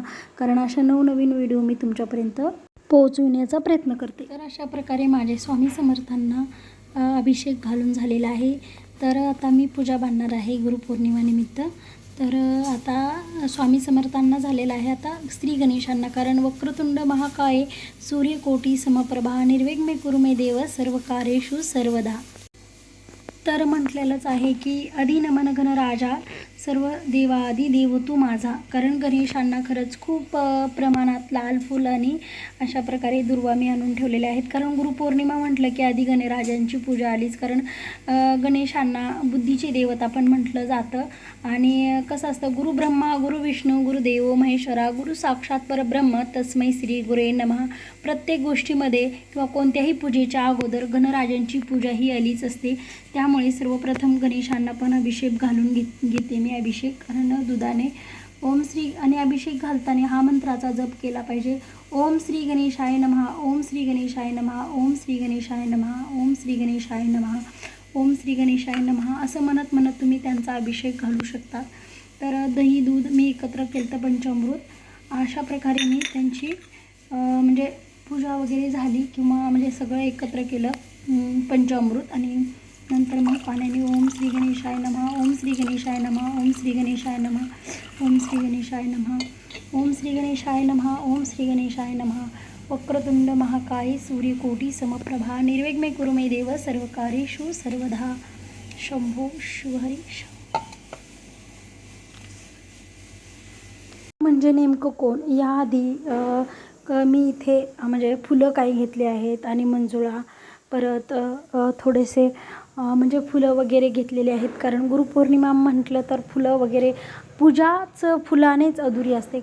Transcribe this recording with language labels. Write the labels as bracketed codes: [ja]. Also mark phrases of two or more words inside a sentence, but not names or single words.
[mr] कारण अशा नवनवीन व्हिडिओ मी तुमच्यापर्यंत पोहोचविण्याचा प्रयत्न करते. तर अशा प्रकारे माझे स्वामी समर्थांना अभिषेक घालून झालेला आहे. तर आता मी पूजा बांधणार आहे गुरुपौर्णिमेनिमित्त. तर आता स्वामी समर्थांना झालेला आहे. आता श्री गणेशांना, कारण [sa] वक्रतुंड महाकाय सूर्यकोटी समप्रभा निर्विघ्ने कुरु मे देव सर्व कार्येषु सर्वदा. [mr] तर म्हटलेलंच आहे की आदि नमन गण राजा सर्व देवादी देव तू माझा. कारण गणेशांना खरंच खूप प्रमाणात लाल फुल आणि अशा प्रकारे दुर्वा मी आणून ठेवलेले आहेत. कारण गुरुपौर्णिमा म्हटलं की आधी गणराजांची पूजा आलीच. कारण गणेशांना बुद्धीचे देवता पण म्हटलं जातं. आणि कसं असतं, [sa] गुरु ब्रह्मा गुरु विष्णू गुरुदेव महेश्वरा गुरु साक्षात परब्रह्म तस्मै श्री गुरे नमः. [mr] प्रत्येक गोष्टीमध्ये किंवा कोणत्याही पूजेच्या अगोदर गणराजांची पूजा ही आलीच असते. त्यामुळे सर्वप्रथम गणेशांना पण अभिषेक घालून घेते मी अभिषेक. कारण दुधाने [sa] ओम श्री [mr] आणि अभिषेक घालताना हा मंत्राचा जप केला पाहिजे. [sa] ओम श्री गणेशाय नमः, ओम श्री गणेशाय नमः, ओम श्री गणेशाय नमः, ओम श्री गणेशाय नमः, ओम श्री गणेशाय नमः [mr] असं म्हणत तुम्ही त्यांचा अभिषेक घालू शकता. तर दही, दूध मी एकत्र केलं तर पंचामृत, अशा प्रकारे मी त्यांची म्हणजे पूजा वगैरे झाली किंवा म्हणजे सगळं एकत्र केलं पंचामृत. आणि नंतर मग पाण्याने [sa] ओम श्री गणेशाय नमः, ओम श्री गणेशाय नमः, ओम श्री गणेशाय नमः, ओम श्री गणेशाय नमः, ओम श्री गणेशाय नमः, ओम श्री गणेशाय नमः. वक्रतुंड महाकाय सूर्यकोटी समप्रभा निर्विघ्ने कुरु मे देव सर्व कार्येषु सर्वदा. शंभो शिवहरी. [mr] म्हणजे नेमकं कोण याआधी मी इथे म्हणजे फुलं काही घेतली आहेत आणि मंजुळा, परत थोडेसे म्हणजे फुलं वगैरे घेतलेले आहेत. कारण गुरुपौर्णिमा म्हटलं तर फुलं वगैरे पूजाच फुलानेच अधुरी असते.